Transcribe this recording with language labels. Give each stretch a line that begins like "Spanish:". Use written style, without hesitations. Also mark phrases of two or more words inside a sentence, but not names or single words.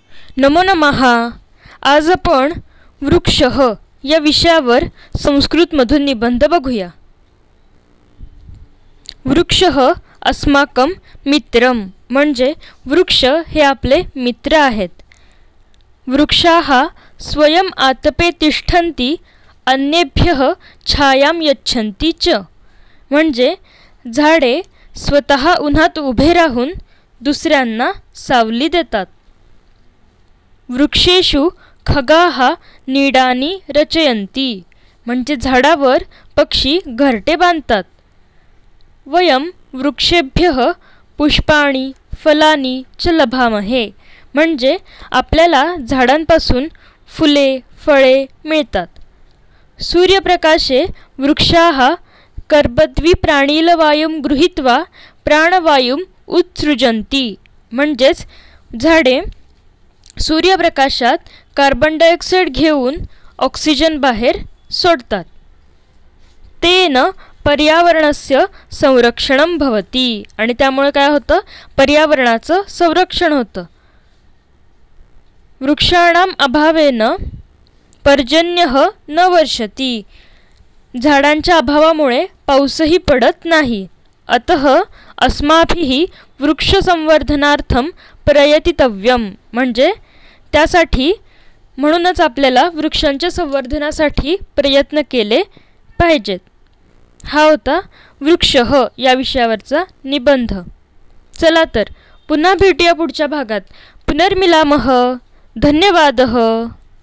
Sanskrit: नमो नमः.
Marathi: आज आपण वृक्षः या विषयावर संस्कृतमधून निबंध बघूया.
Sanskrit: वृक्षः अस्माकं मित्रं
Marathi: म्हणजे वृक्ष हे आपले मित्र आहेत.
Sanskrit: वृक्षाः स्वयं आतपे तिष्ठन्ति अन्येभ्यः छायां यच्छन्ति च
Marathi: म्हणजे झाडे स्वतः उन्हात उभे राहून दुसऱ्यांना सावली देतात.
Sanskrit: वृक्षेषु खगाः नीडानी रचयन्ति
Marathi: म्हणजे झाडावर पक्षी घरटे बांधतात.
Sanskrit: वयं वृक्षेभ्यः पुष्पाणि फलानि च लभामहे
Marathi: म्हणजे आपल्याला झाडांपासून फुले फळे मिळतात.
Sanskrit: सूर्यप्रकाशे वृक्षाः कर्बद्वि प्राणिलवायुं गृहीत्वा प्राणवायुं उत्सृजन्ति
Marathi: म्हणजेच झाडे सूर्यप्रकाशात
English: carbon dioxide
Marathi: घेऊन ऑक्सिजन बाहेर सोडतात.
Sanskrit: तेन पर्यावरणस्य संरक्षणं भवति
Marathi: आणि त्यामुळे काय होतं, पर्यावरणाचं संरक्षण होतं.
Sanskrit: वृक्षाणाम् अभावेन पर्जन्यः न वर्षति
Marathi: झाडांच्या अभावामुळे पाऊसही पडत नाही.
Sanskrit: अतः अस्माभिः वृक्षसंवर्धनार्थं प्रयतितव्यं
Marathi: म्हणजे म्हणूनच आपल्याला वृक्षांच्या संवर्धनासाठी प्रयत्न केले पाहिजेत. हा होता वृक्षः या विषयावरचा निबंध. चला तर पुन्हा भेटूया पुढच्या भागात.
Sanskrit: पुनर्मिलामः. धन्यवादः.